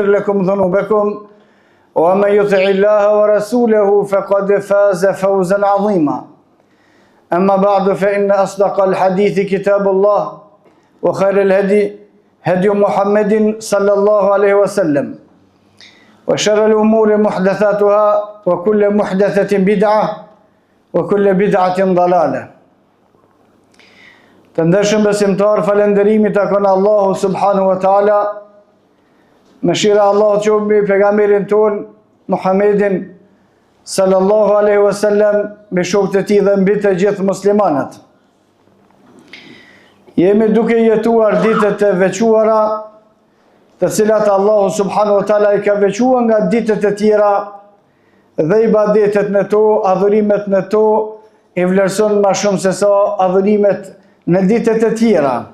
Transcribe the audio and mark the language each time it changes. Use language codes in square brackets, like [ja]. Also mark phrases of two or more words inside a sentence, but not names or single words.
[ar] لكم ذنوبكم ومن يطع الله ورسوله فقد فاز فوزا عظيما أما بعد فإن أصدق الحديث كتاب الله وخير الهدي هدي محمد صلى الله عليه وسلم وشر الأمور محدثاتها وكل محدثة بدعة وكل بدعة ضلالة تندشم [sq] besimtar falënderimi takon Allahu [ar] سبحانه وتعالى. [sq] Mëshira Allah të qoftë mbi pejgamberin ton Muhammedin [ar] صلى الله عليه وسلم, [sq] me shokët e tij dhe mbi të gjithë muslimanët. Jemi duke jetuar ditët e veçuara, të cilat Allahu [ar] سبحانه وتعالى [sq] i ka veçuar nga ditët e tjera dhe ibadetet në to, adhurimet në to i vlerëson më shumë se sa adhurimet në ditët e tjera.